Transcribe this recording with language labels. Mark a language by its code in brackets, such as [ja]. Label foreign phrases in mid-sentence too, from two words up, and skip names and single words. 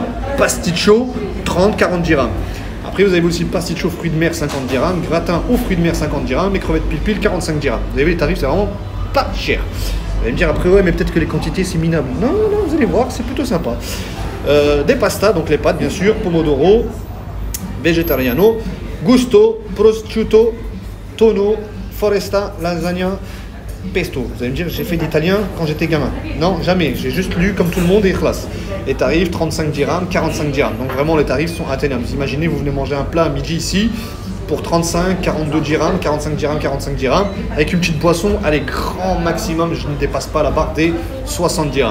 [fr] Pasticcio, 30-40 dirhams. Après vous avez aussi pasticcio fruits de mer, 50 dirhams. Gratin aux fruits de mer, 50 dirhams. Et crevettes pile-pile, 45 dirhams. Vous avez vu les tarifs, c'est vraiment pas cher. Vous allez me dire après, ouais, mais peut-être que les quantités c'est minable. Non, non, vous allez voir, c'est plutôt sympa. Des pastas, donc les pâtes bien sûr, [it] pomodoro, vegetariano, gusto, prosciutto, tonno, foresta, lasagna, pesto. [fr] Vous allez me dire, j'ai fait d'italien quand j'étais gamin. Non, jamais, j'ai juste lu comme tout le monde et classe. Les tarifs, 35 dirhams, 45 dirhams. Donc vraiment les tarifs sont atteignables. Vous imaginez, vous venez manger un plat à midi ici, pour 35, 42 dirhams, 45 dirhams, 45 dirhams, avec une petite boisson, allez, grand maximum, je ne dépasse pas la barre des 60 dirhams.